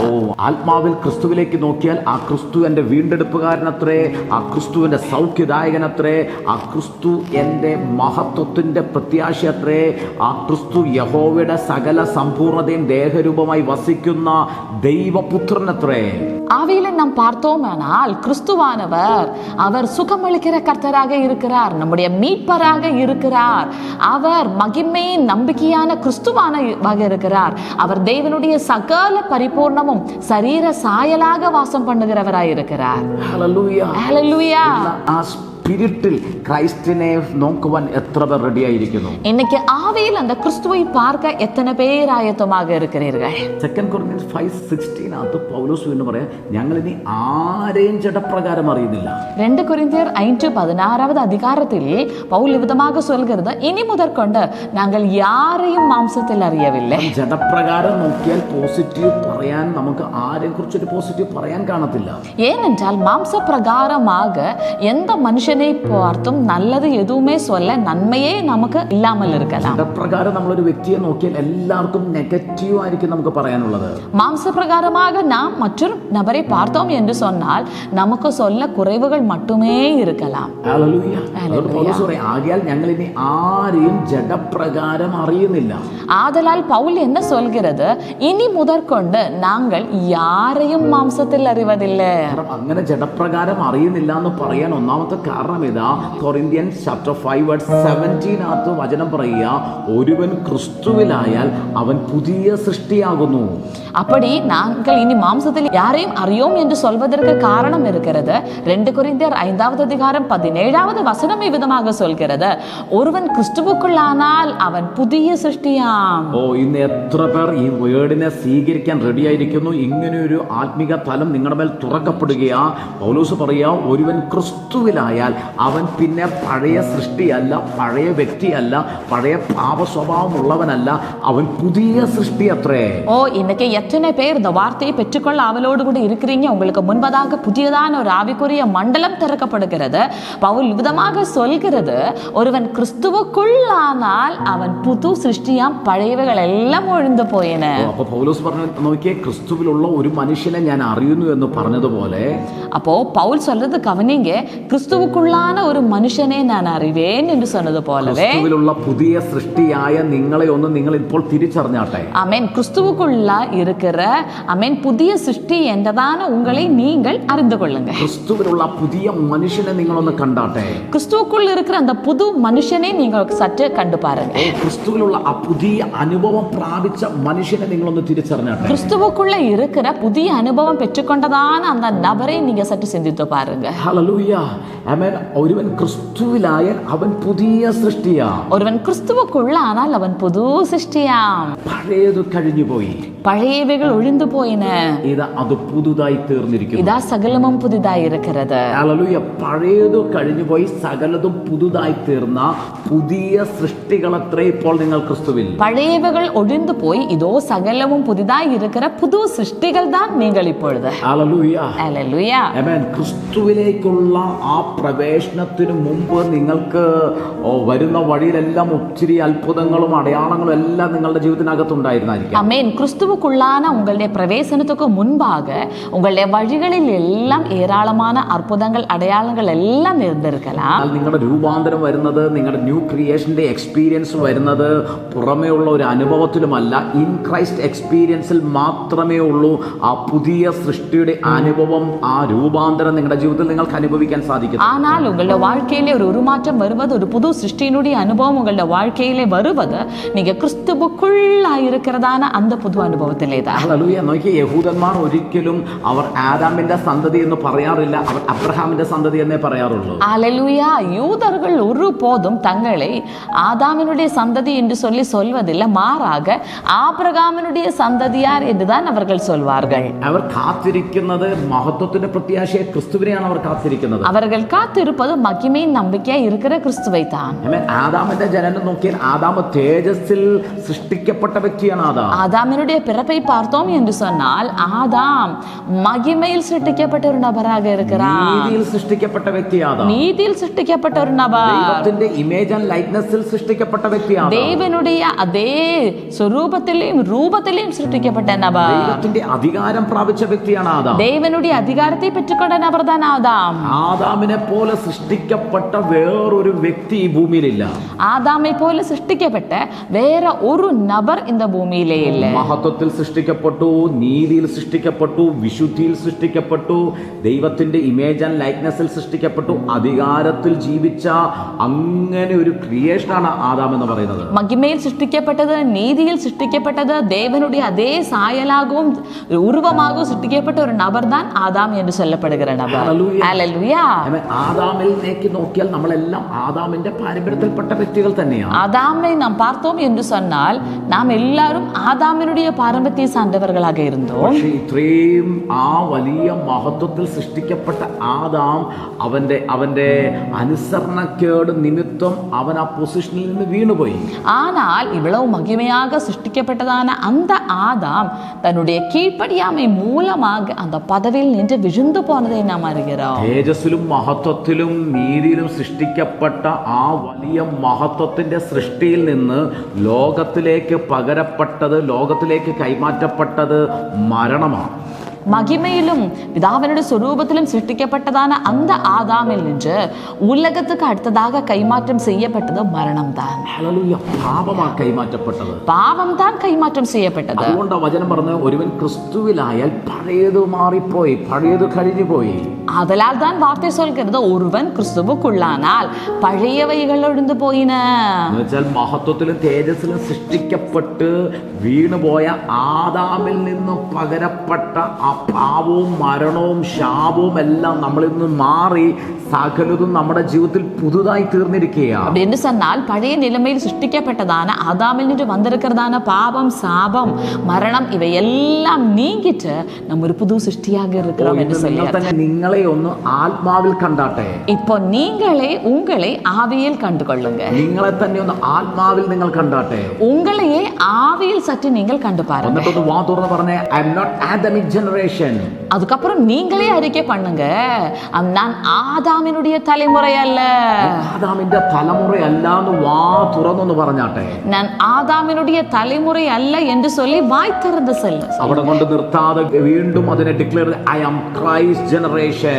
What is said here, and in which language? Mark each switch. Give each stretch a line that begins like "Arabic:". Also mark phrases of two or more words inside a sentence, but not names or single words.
Malayalam: ആത്മാവിൽ ക്രിസ്തുവിലേക്ക് നോക്കിയാൽ ആ ക്രിസ്തു എന്റെ വീണ്ടെടുപ്പുകാരനത്രേ, ആ ക്രിസ്തുവിന്റെ സൗഖ്യദായകനത്രേ, ആ ക്രിസ്തു എന്റെ മഹത്വത്തിന്റെ പ്രത്യാശയത്രേ, ആ ക്രിസ്തു യഹോവയുടെ സകല സമ്പൂർണതയും ദേഹരൂപമായി വസിക്കുന്ന ദൈവപുത്രനത്രേ.
Tamil: ஆவியில நாம் பார்த்தோமானால் கிறிஸ்துவானவர் அவர் சுகமளிக்கிற கர்த்தராக இருக்கிறார், நம்முடைய மீட்பராக இருக்கிறார். அவர் மகிமையின் நம்பிக்கையான கிறிஸ்துவானவாக இருக்கிறார். அவர் தேவனுடைய சகல பரிபூர்ணமும் சரீர சாயலாக வாசம் பண்ணுகிறவராய் இருக்கிறார்.
Malayalam: ഹല്ലേലൂയ. ഹല്ലേലൂയ. സ്പിരിറ്റിൽ ക്രൈസ്റ്റിനെ നോക്കുവാൻ എത്ര പേർ റെഡിയായിരിക്കുന്നു?
Tamil: இன்னைக்கு ஆவியில் அந்த கிறிஸ்துவை பார்க்க எத்தனை பேர் ஆயத்தமாக இருக்கிறீர்கள்?
Malayalam: 2 Corinthians 5:16 പൗലോസ് വീണ്ടും പറയാം, ഞങ്ങൾ ഇനി ആരെയും ജഡപ്രകാരം അറിയുന്നില്ല.
Tamil: 2 കൊരിന്ത്യർ 5:16 அதிகாரத்தில் பவுல் விதமாக சொல்கிறது, இனி முதற்கொண்டு நாங்கள் யாரையும் மாம்சத்தில் அறியவில்லை.
Malayalam: ജഡപ്രകാരം നോക്കിയാൽ പോസിറ്റീവ് പറയാൻ നമുക്ക് ആരെയും കുറിച്ചൊരു പോസിറ്റീവ് പറയാൻ കാണത്തില്ല.
Tamil: ஏனென்றால் மாம்ச பிரகாரமாக எந்த மனுஷனை பார்த்தும் நல்லது எதுவுமே சொல்ல நன்மையே நமக்கு இல்லாமல் இருக்கலாம்.
Malayalam: ജഡപ്രകാരം നമ്മളൊരു വ്യക്തിയെ നോക്കിയാൽ എല്ലാവർക്കും നെഗറ്റീവ് ആയിരിക്കും നമുക്ക് പറയാനുള്ളത്.
Tamil: மாம்ச பிரகாரமாக நாம் மற்றொரு நபரை பார்த்தோம் என்று சொன்னால் நமக்கு சொல்ல குறைவுகள் மட்டுமே இருக்கலாம்.
Malayalam: ആകയാൽ ഞങ്ങൾ ഇനി ആരെയും ജഡപ്രകാരം അറിയുന്നില്ല.
Tamil: ஆதலால் பவுல் என்ன சொல்கிறது, இனி முதற்கொண்டு நாங்கள் யாரையும் மாம்சத்தில் அறிவதில்லை.
Malayalam: അങ്ങനെ ജഡപ്രകാരം അറിയുന്നില്ല എന്ന് പറയാൻ ഒന്നാമത്തെ കാരണം ഇതാ,
English: Corinthians chapter
Malayalam: 5:17 വചനം പറയുക, ഒരുവൻ ക്രിസ്തുവിലായാൽ അവൻ പുതിയ സൃഷ്ടിയാകുന്നു.
Tamil: அப்படி நாங்கள் இனி மாம்சத்தில் யாரையும் அறியோம் என்று சொல்வதற்கு காரணம் இருக்கிறது. 2 கொரிந்தியர் 5:17 வசனம் விதமாக சொல்கிறது, ஒருவன் கிறிஸ்துவுக்குள்ளானால் அவன் புதிய சிருஷ்டியாம்.
Malayalam: ഇന്ന് എത്ര പേർ ഈ വേർഡിനെ സ്വീകരിക്കാൻ റെഡിയായിരിക്കുന്നു? ഇങ്ങനെ ഒരു ആത്മീക തലം നിങ്ങളുടെ മേൽ തുറക്കപ്പെടുകയാ. പൗലോസ് പറയാ, ഒരുവൻ ക്രിസ്തുവിലായാൽ അവൻ പിന്നെ പഴയ സൃഷ്ടിയല്ല, പഴയ വ്യക്തിയല്ല, പഴയ പാപ സ്വഭാവമുള്ളവനല്ല, അവൻ പുതിയ സൃഷ്ടി അത്രേ.
Tamil: இன்னைக்கு எத்தனை பேர் இந்த வார்த்தையை பெற்றுக்கொள்ள அவளோடு கூட இருக்கிறீங்க? உங்களுக்கு முன்பதாக புதியதான ஒரு ஆவிக்குரிய மண்டலம் திறக்கப்படுகிறது. பவுல் விதமாக சொல்கிறது, ஒருவன் கிறிஸ்துவுக்குள்ளானால் அவன் புது சிருஷ்டியாம், பழையவைகள் எல்லாம் ஒழிந்து போயின.
Malayalam: അപ്പോൾ പൗലോസ് പറഞ്ഞു, നോക്കിയേ, ക്രിസ്തുവിലുള്ള ഒരു മനുഷ്യനെ ഞാൻ അറിയുന്നു എന്ന് പറഞ്ഞതുപോലെ,
Tamil: அப்போ பவுல் சொல்றது கவனிங்க, கிறிஸ்துவுக்குள்ளான ஒரு மனுஷனை நான் அறிவேன் என்று சொன்னது போலவே
Malayalam: ക്രിസ്തുവിലുള്ള പുതിയ സൃഷ്ടിയായ നിങ്ങളെ ഒന്ന് നിങ്ങൾ ഇപ്പോൾ തിരിച്ചറിഞ്ഞാട്ടെ.
Tamil: ஆமென். கிறிஸ்துவுக்குள்ள இருக்கிற ஆமென் புதிய சிருஷ்டி என்றதான உங்களை நீங்கள் அறிந்து கொள்ளுங்க.
Malayalam: ക്രിസ്തുവിലുള്ള പുതിയ മനുഷ്യനെ നിങ്ങളൊന്ന് കണ്ടാട്ടെ.
Tamil: கிறிஸ்துவுக்குள் இருக்கிற அந்த புது மனுஷனை நீங்கள் சற்று கண்டு பாருங்க.
Malayalam: ക്രിസ്തുവിലുള്ള ആ പുതിയ അനുഭവം പ്രാപിച്ച മനുഷ്യനെ നിങ്ങളൊന്ന് തിരിച്ചറിഞ്ഞാട്ടെ.
Tamil: கிறிஸ்துவுக்குள்ள இருக்கிற புதிய அனுபவம் பெற்றுக்கொண்டதான அந்த நபரை நீங்க சற்று சிந்தித்து பாருங்க.
Malayalam: ഹല്ലേലൂയ. ആമേൻ. ഒരുവൻ ക്രിസ്തുവിലായാൽ അവൻ പുതിയ സൃഷ്ടിയാ.
Tamil: ஒருவன் கிறிஸ்துவுக்குள்ளானால் அவன் புது சிருஷ்டியாம்.
Malayalam: പഴയത് കഴിഞ്ഞുപോയി,
Tamil: பழையவைகள் ஒழிந்து போயின,
Malayalam: ഇതാ അത് പുതുതായി തീർന്നിരിക്കുന്നു.
Tamil: இதா சகலமும் புதிதாய் இருக்கிறது.
Malayalam: ഹല്ലേലൂയ. പഴയത് കഴിഞ്ഞുപോയി, സകലതും പുതുതായി തീർന്ന പുതിയ സൃഷ്ടികളത്രേ ഇപ്പോൾ നിങ്ങൾ ക്രിസ്തുവിൽ.
Tamil: பழையவைகள் ஒழிந்து போய் இதோ சகலமும் புதிதாய் இருக்கிற புது சிருஷ்டிகள் தான் நீங்கள் இப்பொழுது.
Malayalam: ഹല്ലേലൂയ.
Tamil: ஹல்லேலூயா.
Malayalam: ആമേൻ. ക്രിസ്തുവിലേക്കുള്ള ആ പ്രവേശനത്തിന് മുമ്പ് നിങ്ങൾക്ക് വരുന്ന വഴിയിലെല്ലാം ഒത്തിരി അത്ഭുതങ്ങളും അടയാളങ്ങളും എല്ലാം നിങ്ങളുടെ ജീവിതത്തിനകത്തുണ്ടായിരുന്നായിരിക്കും.
Tamil: ஆமென். கிறிஸ்துவுக்குள்ளான உங்களுடைய பிரவேசனத்துக்கு முன்பாக உங்களுடைய வழிகளில் எல்லாம் ஏராளமான அற்புதங்கள் அடையாளங்கள் எல்லாம் இருந்திருக்கலாம்.
Malayalam: നിങ്ങളുടെ രൂപാന്തരം വരുന്നത്, നിങ്ങളുടെ
English: new creation's experience
Malayalam: വരുന്നത് പുറമേ ഉള്ള ഒരു അനുഭവത്തിലുമല്ല,
English: in Christ experience
Malayalam: മാത്രമേ ഉള്ളൂ. ആ പുതിയ സൃഷ്ടിയുടെ അനുഭവം, ആ രൂപാന്തരം നിങ്ങളുടെ ജീവിതത്തിൽ നിങ്ങൾക്ക് അനുഭവിക്കാൻ സാധിക്കും.
Tamil: ஆனால் உங்களுடைய வாழ்க்கையிலே ஒரு உருமாற்றம் வருவது, ஒரு புது சிருஷ்டியினுடைய அனுபவம் உங்களுடைய வாழ்க்கையிலே வருவது நீங்க கிறிஸ்துவுக்குள்ளாய் இருக்கிறதான அந்த புது அனுபவத்திலே தான்.
Malayalam: ഹല്ലേലൂയ. നോക്കിയേ, യഹൂദന്മാർ ഒരിക്കലും അവർ ആദാമിന്റെ സന്തതി എന്ന് പറയാറില്ല, അവർ അബ്രഹാമിന്റെ സന്തതി എന്നേ പറയാറുള്ളൂ.
Tamil: ஹல்லேலூயா. யூதர்கள் ஒருபோதும் தங்களை ஆதாமினுடைய சந்ததி என்று சொல்லி சொல்வதில்லை, மாறாக ஆபிரகாமினுடைய சந்ததியார் என்றுதான் அவர்கள் சொல்வார்கள்.
Malayalam: അവർ കാത്തിരിക്കുന്നത് മഹത്വത്തിന്റെ പ്രത്യാശയെ, ക്രിസ്തുവിനെയാണ് അവർ കാത്തിരിക്കുന്നത്.
Tamil: அவர்கள் காத்திருப்பது மகிமையின் நம்பிக்கையா இருக்கிற கிறிஸ்துவை தான்.
Malayalam: ആദാമിന്റെ ജനനം നോക്കിയാൽ ആദാം തേജസ്സിൽ സൃഷ്ടിക്കപ്പെട്ട വ്യക്തിയാണ്.
Tamil: ஆதாமினுடைய பிறப்பை பார்த்தோம் என்று சொன்னால் ஆதாம் மகிமையில் சிருஷ்டிக்கப்பட்ட ஒரு நபராக இருக்கிறார்.
Malayalam: നീതിയിൽ സൃഷ്ടിക്കപ്പെട്ട വ്യക്തിയാണ്.
Tamil: நீதியில் சிருஷ்டிக்கப்பட்ட ஒரு நபர்.
Malayalam: ദൈവത്തിന്റെ
English: image and likeness
Malayalam: സൃഷ്ടിക്കപ്പെട്ട വ്യക്തിയാണ്.
Tamil: தேவனுடைய அதே
Malayalam: സ്വരൂപത്തിലെയും രൂപത്തിലെയും സൃഷ്ടിക്കപ്പെട്ട
Tamil: നബർ.
Malayalam: ദൈവത്തിന്റെ അധികാരം പ്രാപിച്ച വ്യക്തിയാണ് ആദാം.
Tamil: தேவனுடைய அதிகாரத்தை பெற்றுக்கொண்ட நபர் தான் ஆதாம்.
Malayalam: ആദാമിനെ പോലെ സൃഷ്ടിക്കപ്പെട്ട വേറൊരു വ്യക്തി ഈ ഭൂമിയിലില്ല.
Tamil: ஆதாமை போல சிருஷ்டிக்கப்பட்ட வேற ஒரு நபர் இந்த பூமியிலே இல்லை.
Malayalam: മഹത്വത്തിൽ സൃഷ്ടിക്കപ്പെട്ടു, നീതിയിൽ സൃഷ്ടിക്കപ്പെട്ടു, വിശുദ്ധിയിൽ സൃഷ്ടിക്കപ്പെട്ടു, ദൈവത്തിന്റെ
English: image and likeness
Malayalam: സൃഷ്ടിക്കപ്പെട്ടു, അധികാരത്തിൽ ജീവിച്ച അങ്ങനെ ഒരു ക്രിയേഷനാണ് ആദാം എന്ന് പറയുന്നത്.
Tamil: மகிமையில் சிருஷ்டிக்கப்பட்டது, நீதியில் சிருஷ்டிக்கப்பட்டது, தேவனுடைய அதே சாயலாகவும் உருவமாகவும் சிருஷ்டிக்கப்பட்ட ஒரு நபர் தான் ஆதாம் என்று சொல்லப்படுகிற நபர். ஹல்லேலூயா.
Malayalam: ആദാമിലേക്ക് നോക്കിയാൽ നമ്മളെല്ലാം ആദാമിന്റെ പാരമ്പര്യത്തിൽപ്പെട്ട വ്യക്തികൾ തന്നെയാണ്.
Tamil: ஆதாமை நாம் பார்த்தோம் என்று சொன்னால் நாம் எல்லாரும் ஆதாமினுடைய பாரம்பரியத்தை சார்ந்தவர்களாக இருந்தோம்.
Malayalam: പക്ഷേ ഇത്രയും ആ വലിയ മഹത്വത്തിൽ സൃഷ്ടിക്കപ്പെട്ട ആദാം അവന്റെ അനുസരണക്കേട് നിമിത്തം അവൻ ആ പൊസിഷനിൽ നിന്ന് വീണുപോയി.
Tamil: ஆனால் இவ்வளவு மகிமையாக சிருஷ்டிக்கப்பட்டதான அந்த ஆதாம் தன்னுடைய கீழ்ப்படியாமை மூலமாக அந்த பதவியில் நின்று விழுந்து போனதை நாம் அறிகிறோம்.
Malayalam: തേജസ്സിലും മഹത്വത്തിലും നീതിയിലും സൃഷ്ടിക്കപ്പെട്ട ആ വലിയ മഹത്വത്തിന്റെ സൃഷ്ടിയിൽ നിന്ന് ലോകത്തിലേക്ക് പകരപ്പെട്ടത്, ലോകത്തിലേക്ക് കൈമാറ്റപ്പെട്ടത് മരണമാണ്.
Tamil: மகிமையிலும் பிதாவினுடைய சொரூபத்திலும் சிருஷ்டிக்கப்பட்டதான அந்த ஆதாமில் நின்று உலகத்துக்கு அடுத்ததாக கைமாற்றம் செய்யப்பட்டது மரணம் தான்.
Malayalam: പാപമാണ് കൈമാറ്റപ്പെട്ടത്.
Tamil: பாவம் தான் கைமாற்றம் செய்யப்பட்டது.
Malayalam: അതുകൊണ്ട് വചനം പറഞ്ഞ ഒരുവൻ ക്രിസ്തുവിലായാൽ പഴയത് മാറിപ്പോയി, പഴയത് കഴിഞ്ഞുപോയി.
Tamil: அதனால் தான் வார்த்தை சொல்கிறது, ஒருவன் கிறிஸ்துவுக்குள்ளானால் பழையவைகள் ஒழிந்து போயின.
Malayalam: എന്നുവെച്ചാൽ മഹത്വത്തിലും തേജസ്സിലും സൃഷ്ടിക്കപ്പെട്ട് വീണുപോയ ആദാമിൽ നിന്ന് പകരപ്പെട്ട ആ പാവവും മരണവും ശാപവും എല്ലാം നമ്മളിൽ നിന്ന് മാറി സകലതും നമ്മുടെ ജീവിതത്തിൽ പുതുതായി തീർന്നിരിക്കുകയാണ്.
Tamil: அப்படின்னு சொன்னால் பழைய நிலைமையில் சிருஷ்டிக்கப்பட்டதான ஆதாமில் நின்று வந்திருக்கிறதான பாவம், சாபம், மரணம் இவை எல்லாம் நீங்கிட்டு நம்ம ஒரு புது சிருஷ்டியாக இருக்கிறோம் என்று சொல்லியார்.
Malayalam: നിങ്ങളെ ഒന്ന് ആത്മാവിൽ കണ്ടാട്ടെ.
Tamil: இப்போ நீங்களே உங்களை ஆவியில் கண்டு கொள்ளுங்க.
Malayalam: നിങ്ങളെ തന്നെ ഒന്ന് ആത്മാവിൽ നിങ്ങൾ കണ്ടാട്ടെ.
Tamil: உங்களையே ஆவியில் சற்று நீங்கள் கண்டு பாருங்க.
Malayalam: എന്നിട്ടൊന്ന് വാ തുറന്ന് പറഞ്ഞേ,
English: I am not Adamic generation.
Tamil: அதுக்கப்புறம் நீங்களே அறிக்கை பண்ணுங்க, நான் ஆதாமினுடைய தலைமுறை அல்ல.
Malayalam: ആദാമിന്റെ തലമുറയല്ല എന്ന് വാ തുറന്നൊന്ന് പറഞ്ഞാട്ടെ.
Tamil: நான் ஆதாமினுடைய தலைமுறை அல்ல என்று சொல்லி வாய் திறந்து சொல்ல.
Malayalam: അവിടെ കൊണ്ട് നിർത്താതെ വീണ്ടും അതിനെ ഡിക്ലെയർ,
English: I am Christ generation.